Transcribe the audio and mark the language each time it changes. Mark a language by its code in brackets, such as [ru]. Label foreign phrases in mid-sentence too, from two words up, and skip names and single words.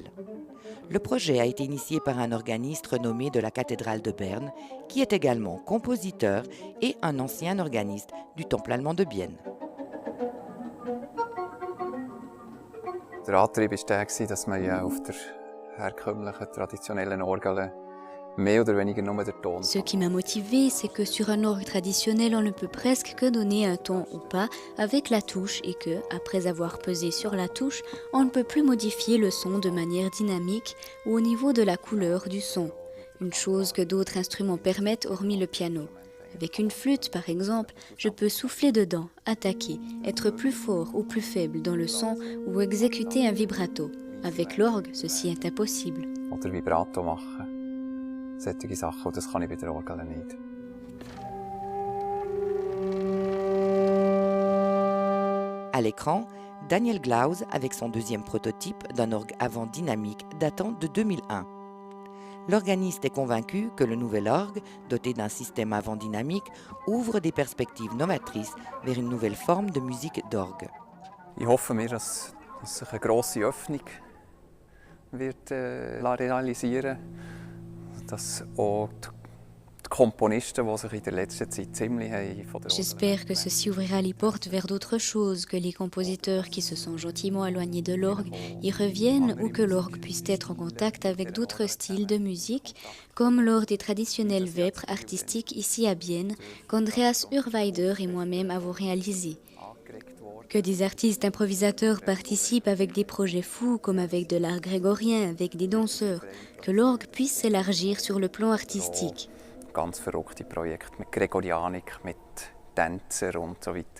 [fr] Le projet a été initié par un organiste renommé de la cathédrale de Berne, qui est également compositeur et un ancien organiste du temple allemand de Bienne. [de] Der Antrieb war der, dass man auf der herkömmlichen, traditionellen Orgel mehr oder weniger nur den Ton. [fr] Ce qui m'a motivé, c'est que sur un orgue traditionnel, on ne peut presque que donner un ton ou pas avec la touche et que, après avoir pesé sur la touche, on ne peut plus modifier le son de manière dynamique ou au niveau de la couleur du son. Une chose que d'autres instruments permettent hormis le piano. Avec une flûte, par exemple, je peux souffler dedans, attaquer, être plus fort ou plus faible dans le son ou exécuter un vibrato. Avec l'orgue, ceci est impossible. [de] Oder Vibrato machen. Solche Sachen, und das kann ich bei der Orgel nicht. [fr] À l'écran, Daniel Glaus avec son deuxième prototype d'un orgue avant dynamique datant de 2001. L'organiste est convaincu que le nouvel orgue, doté d'un système avant dynamique, ouvre des perspectives novatrices vers une nouvelle forme de musique d'orgue. [de] Ich hoffe mir, dass sich eine grosse Öffnung wird realisieren, dass auch die Komponisten, die sich in der letzten Zeit ziemlich von der [fr] J'espère que ceci ouvrira les portes vers d'autres choses, que les compositeurs qui se sont gentiment éloignés de l'orgue y reviennent ou que l'orgue puisse être en contact avec d'autres styles de musique, comme lors des traditionnels vêpres artistiques ici à Bienne, qu'Andreas Urweider et moi-même avons réalisés. Que des artistes improvisateurs participent avec des projets fous, comme avec de l'art grégorien, avec des danseurs, que l'orgue puisse s'élargir sur le plan artistique. [de] Ganz verrückte Projekte mit Gregorianik, mit Tänzern und so weiter.